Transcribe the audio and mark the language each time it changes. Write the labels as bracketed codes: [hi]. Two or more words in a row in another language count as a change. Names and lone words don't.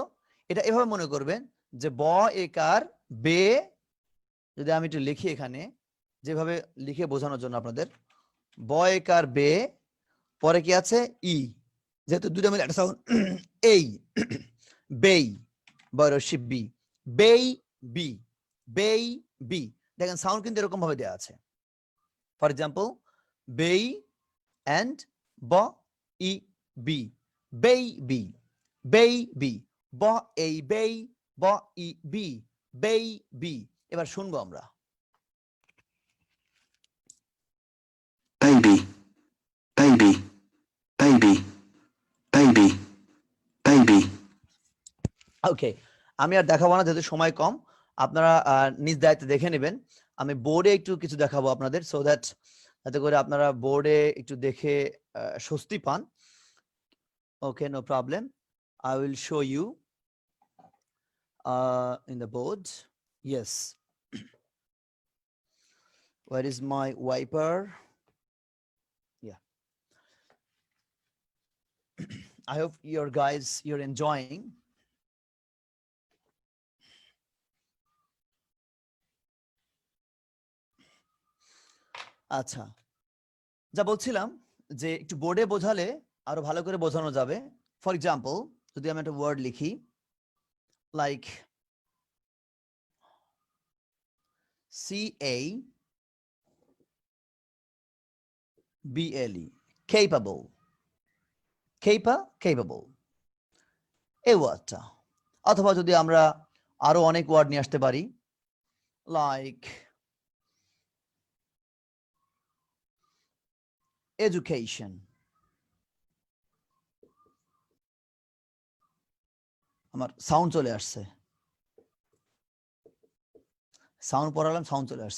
[bn] এটা এভাবে মনে করবেন যে ব একার বে, যদি আমি একটু লিখি এখানে, যেভাবে লিখে বোঝানোর জন্য আপনাদের, ব একার বে, পরে কি আছে ই, যেহেতু দুটো মিলে একটা সাউন্ড, এই, বেই, বয়রসি বি, বেই বি, বেই বি। দেখেন সাউন্ড কিন্তু এরকম ভাবে দেওয়া আছে। [en] For example, [bn] বেই এন্ড ব ই বি, বেই বি, বেই বি, ব এই বেই, ব ই বি, বেই বি। এবার শুনবো আমরা, [en] Baby, baby, baby, baby, baby. [bn] ওকে। আমি আর দেখাবো না যেহেতু সময় কম, আপনারা নিজ দায়িত্বে দেখে নেবেন। আমি বোর্ডে একটু কিছু দেখাবো আপনাদের, [en] so that [bn] যাতে করে আপনারা বোর্ডে একটু দেখে স্বস্তি পান। [en] Okay, no problem, I will show you in the board. Yes. Where is my wiper? Yeah. I hope you're enjoying. [bn] আচ্ছা, যা বলছিলাম যে একটু বোর্ডে বোঝালে আরো ভালো করে বোঝানো যাবে। [en] For example, [bn] যদি আমি একটা ওয়ার্ড লিখি লাইক CABLE, capable, capable, এই ওয়ার্ডটা। অথবা যদি আমরা আরো অনেক ওয়ার্ড নিয়ে আসতে পারি, [en] like education. [bn] আমার সাউন্ড চলে আসছে, সাউন্ড পড়ালাম, সাউন্ড চলে আসছে।